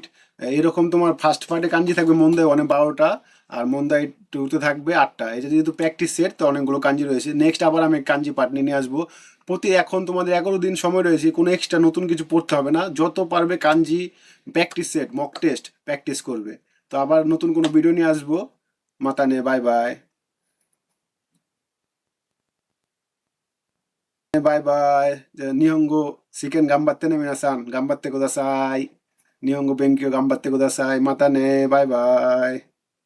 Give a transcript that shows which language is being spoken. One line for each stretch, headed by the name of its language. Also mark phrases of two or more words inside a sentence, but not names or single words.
Bangla: এরকম তোমার ফার্স্ট পার্টে কাঞ্জি থাকবে মন্দায় 12টা, আর মন্দায় 2তে থাকবে 8টা। এটা যেহেতু
English: practice set,
Bangla: তো অনেকগুলো কাঞ্জি রয়েছে। নেক্সট আবার আমি কাঞ্জি পার্ট নিয়ে আসবো। এখন তোমাদের 11 দিন সময় রয়েছে, কোনো এক্সট্রা নতুন কিছু পড়তে হবে না, যত পারবে কাঞ্জি
English: practice set mock test practice
Bangla: করবে। তো আবার নতুন কোনো ভিডিও নিয়ে আসবো। মাতানে,
English: bye bye.
Japanese: バイバイ。じゃあ、日本語、試験頑張ってね、皆さん。頑張ってください。日本語勉強頑張ってください。またね。バイバイ。